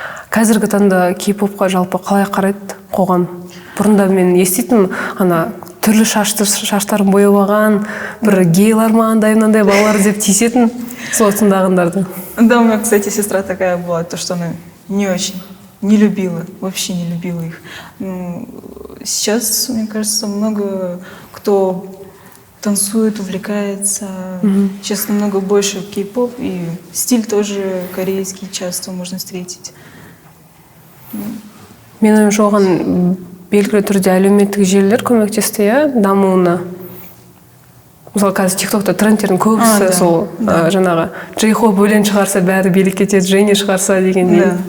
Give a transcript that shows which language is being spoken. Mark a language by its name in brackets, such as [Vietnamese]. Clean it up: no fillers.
[Kazakh] Қазіргі таңда кей-попқа жалпы қалай қарайды қоғам? Бұрында мен еститінмін, түрлі шаштарын бояп алған, бір гейлар ма андай балалар деп тиісетін сол тыңдағандарды. [Russian] Да, у меня, кстати, сестра такая была, то, что она не очень, не любила, вообще не любила их. Сейчас, мне кажется, много кто танцует, увлекается. Сейчас намного больше кей-поп, и стиль тоже корейский часто можно встретить. [Kazakh] Мен ойымша оған белгілі түрде әлеуметтік желілер көмектесті, дамуына. Мысалы, қазір TikTok'та трендтердің көбісі сол жаңағы J-Hope өлең шығарса, бәрі билік кетеді, Женя шығарса дегендей.